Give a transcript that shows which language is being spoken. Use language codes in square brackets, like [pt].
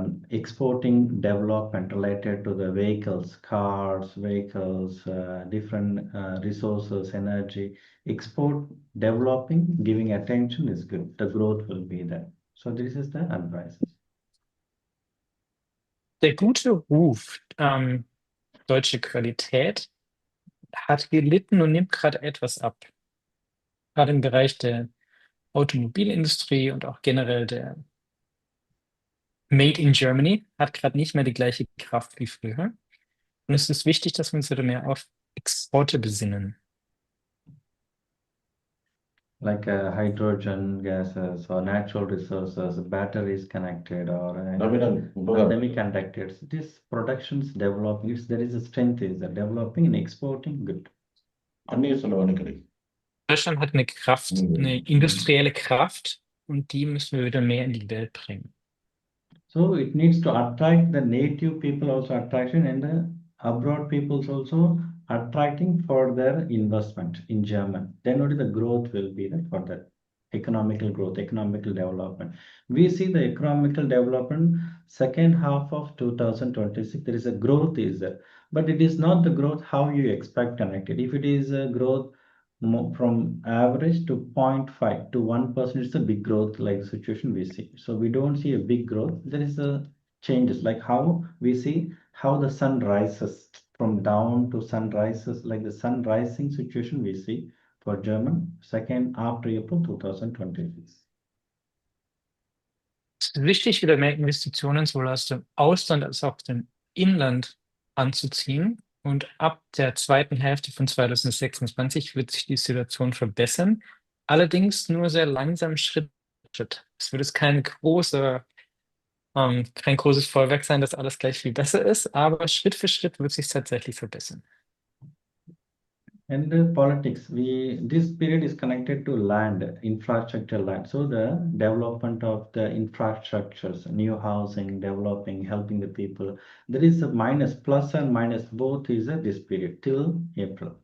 [en] exporting development related to the vehicles, cars, vehicles, different resources, energy. Export, developing, giving attention is good. The growth will be there. So this is the advice. [de] Der gute Ruf, deutsche Qualität, hat gelitten und nimmt gerade etwas ab. Gerade im Bereich der Automobilindustrie und auch generell der Made in Germany hat gerade nicht mehr die gleiche Kraft wie früher. Und es ist wichtig, dass wir uns wieder mehr auf Exporte besinnen. [en] Like hydrogen gases or natural resources, batteries connected or semiconductors. This productions developing, there is a strength is developing and exporting good. [de] Deutschland hat eine Kraft, eine industrielle Kraft und die müssen wir wieder mehr in die Welt bringen. [en] So it needs to attract the native people also attraction and the abroad peoples also attracting for their investment in German. Then only the growth will be there for that economical growth, economical development. We see the economical development second half of 2026. There is a growth is there, but it is not the growth how you expect connected. If it is a growth from average to 0.5 to 1%, it's a big growth like situation we see. So we don't see a big growth. There is a changes like how we see how the sun rises from down to sun rises, like the sun rising situation we see for German second after April 2026. [de] Es ist wichtig, wieder mehr Investitionen sowohl aus dem Ausland als auch dem Inland anzuziehen. Und ab der zweiten Hälfte von 2026 wird sich die Situation verbessern. Allerdings nur sehr langsam, Schritt für Schritt. Es wird jetzt kein großes Feuerwerk sein, dass alles gleich viel besser ist, aber Schritt für Schritt wird sich tatsächlich verbessern. [en] And the politics, this period is connected to land, infrastructure land. So the development of the infrastructures, new housing, developing, helping the people. There is a minus, plus and minus, both is this period till April.